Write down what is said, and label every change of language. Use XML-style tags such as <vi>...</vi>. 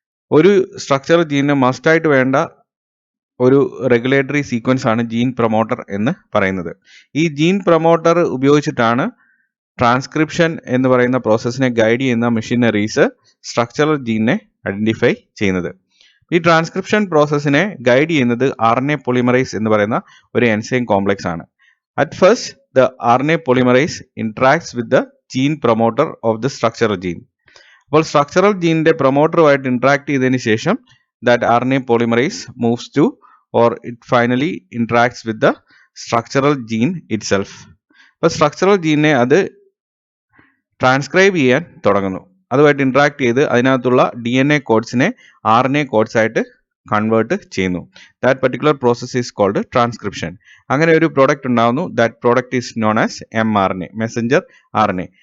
<ml>ഒരു സ്ട്രക്ചറൽ ജീനിന് മസ്റ്റായിട്ട് വേണ്ട ഒരു റെഗുലേറ്ററി സീക്വൻസ് ആണ് ജീൻ പ്രൊമോട്ടർ എന്ന് പറയുന്നത്. ഈ ജീൻ പ്രൊമോട്ടർ ഉപയോഗിച്ചിട്ടാണ് ട്രാൻസ്ക്രിപ്ഷൻ എന്ന് പറയുന്ന പ്രോസസ്സിനെ ഗൈഡ് ചെയ്യുന്ന മെഷീനറീസ് സ്ട്രക്ചറൽ ജീനിനെ ഐഡന്റിഫൈ ചെയ്യുന്നത്. ഈ ട്രാൻസ്ക്രിപ്ഷൻ പ്രോസസ്സിനെ ഗൈഡ് ചെയ്യുന്നത് RNA polymerase എന്ന് പറയുന്ന ഒരു എൻസൈം കോംപ്ലക്സ് ആണ്.</ml> <en>At first, the RNA polymerase interacts with the gene promoter of the structural gene.</en> <ml>അപ്പോൾ സ്ട്രക്ചറൽ ജീനിന്റെ പ്രൊമോട്ടറുമായിട്ട് ഇന്ററാക്ട് ചെയ്തതിന് ശേഷം</ml> <en>that RNA polymerase moves to or it finally interacts with the structural gene itself.</en> <ml>അപ്പോൾ structural ജീനിനെ അത് transcribe ചെയ്യാൻ തുടങ്ങുന്നു. അതുമായിട്ട് interact ചെയ്ത് അതിനകത്തുള്ള DNA കോഡ്സിനെ RNA കോഡ്സ് ആയിട്ട് കൺവേർട്ട് ചെയ്യുന്നു.</ml> <en>That particular process is called transcription.</en> <ml>അങ്ങനെ ഒരു പ്രോഡക്റ്റ് ഉണ്ടാകുന്നു.</ml> <en>That product is known as mRNA, messenger RNA.</en>